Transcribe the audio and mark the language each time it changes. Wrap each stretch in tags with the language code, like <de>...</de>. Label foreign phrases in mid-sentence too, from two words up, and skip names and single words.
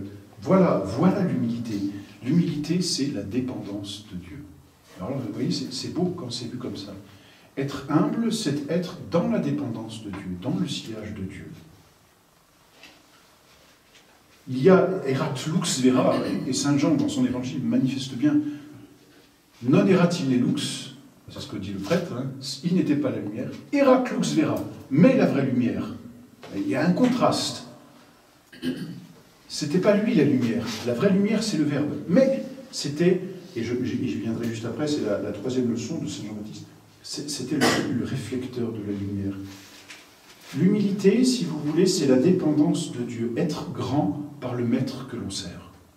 <fr>Voilà l'humilité. L'humilité, c'est la dépendance de Dieu. Alors là, vous voyez, c'est beau quand c'est vu comme ça. Être humble, c'est être dans la dépendance de Dieu, dans le sillage de Dieu. Il y a</fr> <la>erat lux vera,</la> <fr>et Saint Jean, dans son évangile, manifeste bien,</fr> <la>non erat ille lux,</la> <fr>c'est ce que dit le prêtre, hein, il n'était pas la lumière,</fr> <la>erat lux vera,</la> <fr>mais la vraie lumière. Il y a un contraste. C'était pas lui la lumière, la vraie lumière c'est le Verbe, mais c'était, et je viendrai juste après, c'est la troisième leçon de Saint Jean-Baptiste, c'était le réflecteur de la lumière. L'humilité, si vous voulez, c'est la dépendance de Dieu, être grand par le maître que l'on sert.</fr>